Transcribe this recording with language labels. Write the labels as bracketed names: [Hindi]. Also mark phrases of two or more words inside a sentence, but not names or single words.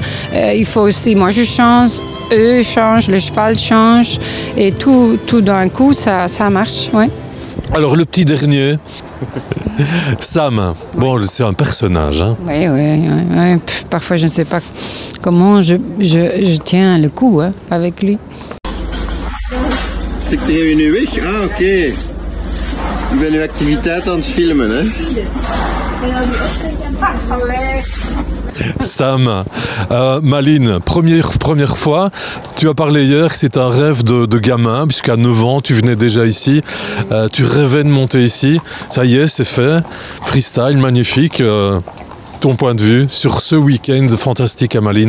[French] Il faut aussi, moi je change, eux changent, le cheval change et tout d'un coup ça marche. Ouais. Alors le petit dernier, Sam, bon c'est un personnage. Hein. Oui. Parfois je ne sais pas comment je tiens le coup avec lui. C'est que t'es une week? Ah oké. [Dutch] Ik ben uw activiteit aan het filmen hè. [French] Sam, Malines, première fois, tu as parlé hier que c'est un rêve de gamin, puisqu'à 9 ans, tu venais déjà ici, tu rêvais de monter ici, ça y est, c'est fait, freestyle, magnifique. Ton point de vue sur ce week-end fantastique à Malines?